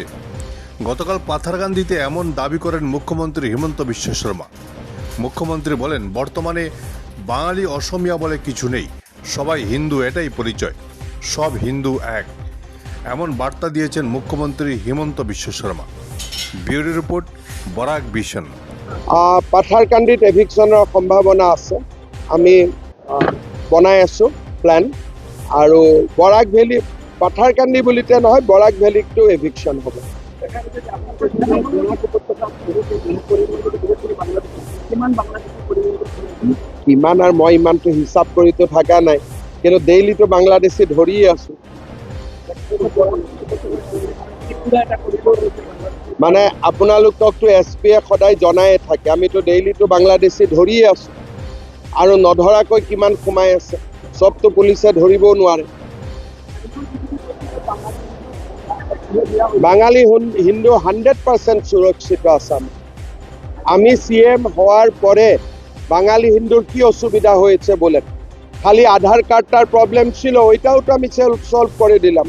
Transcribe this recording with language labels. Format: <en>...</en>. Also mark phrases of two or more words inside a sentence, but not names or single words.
<bn>গতকাল পাথারকান্দিতে এমন দাবি করেন মুখ্যমন্ত্রী হিমন্ত বিশ্ব শর্মা। মুখ্যমন্ত্রী বলেন, বর্তমানে বাঙালি অসমিয়া বলে কিছু নেই, সবাই হিন্দু, এটাই পরিচয়, সব হিন্দু এক। এমন বার্তা দিয়েছেন মুখ্যমন্ত্রী হিমন্ত বিশ্ব শর্মা। ব্যুরো রিপোর্ট, বরাক ভিশন।</bn> <as>পাথাৰকান্দিত এভিকশ্যনৰ সম্ভাৱনা আছে। আমি বনাই আছোঁ প্লেন, আৰু বৰাক ভেলী, পাথাৰকান্দি বুলিতে নহয়, বৰাক ভেলীতো এভিকশ্যন হ'ব। কিমান আৰু মই ইমানটো হিচাপ কৰিতো থকা নাই, কিন্তু ডেইলিতো বাংলাদেশী ধৰিয়ে আছোঁ। মানে আপোনালোককতো SP-য়ে সদায় জনায়ে থাকে, আমিতো ডেইলিতো বাংলাদেশী ধৰিয়ে আছোঁ, আৰু নধৰাকৈ কিমান সোমাই আছে, চবতো পুলিচে ধৰিবও নোৱাৰে।</as> <bn>বাঙালি হিন্দু 100% সুরক্ষিত আসাম। আমি CM হওয়ার পরে বাঙালি হিন্দুর কি অসুবিধা হয়েছে বলেন? খালি আধার কার্ডটার প্রবলেম ছিল, ওইটাও তো আমি সলভ করে দিলাম।</bn>